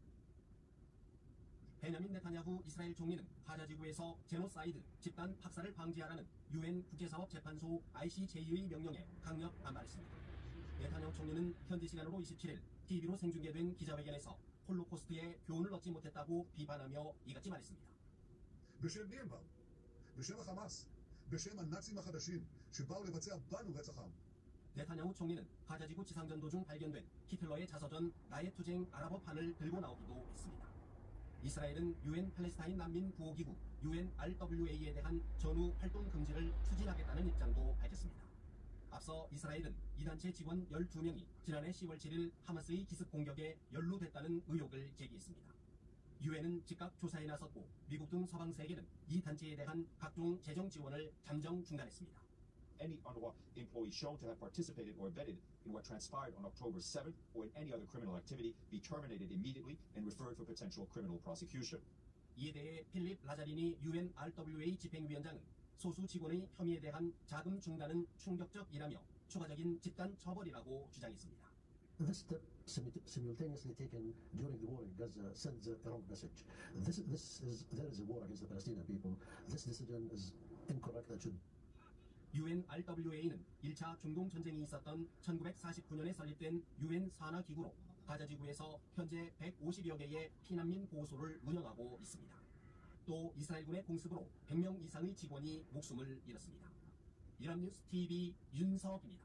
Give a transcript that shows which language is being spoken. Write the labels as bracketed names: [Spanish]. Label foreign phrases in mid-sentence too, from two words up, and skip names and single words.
[Korean] 베냐민 네타냐후 이스라엘 총리는 가자지구에서 제노사이드, 집단 학살을 방지하라는 유엔 국제사법재판소 ICJ의 명령에 강력 반발했습니다. 네타냐후 총리는 현지 시간으로 27일 TV로 생중계된 기자회견에서 홀로코스트의 교훈을 얻지 못했다고 비판하며 이같이 말했습니다. [Hebrew] בשם מי הם באו? בשם החמאס, בשם הנאצים החדשים שבאו לבצע בנו רצח עם. [Korean] 네타냐후 총리는 가자지구 지상전도 중 발견된 히틀러의 자서전 나의 투쟁 아랍어판을 들고 나오기도 했습니다. 이스라엘은 유엔 팔레스타인 난민 구호기구 UNRWA에 대한 전후 활동 금지를 추진하겠다는 입장도 밝혔습니다. 앞서 이스라엘은 이 단체 직원 12명이 지난해 10월 7일 하마스의 기습 공격에 연루됐다는 의혹을 제기했습니다. 유엔은 즉각 조사에 나섰고 미국 등 서방 세계는 이 단체에 대한 각종 재정 지원을 잠정 중단했습니다. [English] Any UNRWA employee shown to have participated or abetted in what transpired on October 7th or in any other criminal activity be terminated immediately and referred for potential criminal prosecution. [Korean] 이에 대해 필립 라자리니 UNRWA 집행위원장은 소수 직원의 혐의에 대한 자금 중단은 충격적이라며 추가적인 집단 처벌이라고 주장했습니다. [English] This step simultaneously taken during the war in Gaza sends a wrong message. There is a war against the Palestinian people. This decision is incorrect and should. [Korean] UNRWA는 1차 중동전쟁이 있었던 1949년에 설립된 유엔 산하기구로 가자지구에서 현재 150여 개의 피난민 보호소를 운영하고 있습니다. 또 이스라엘군의 공습으로 100명 이상의 직원이 목숨을 잃었습니다. 연합뉴스TV 윤석입니다.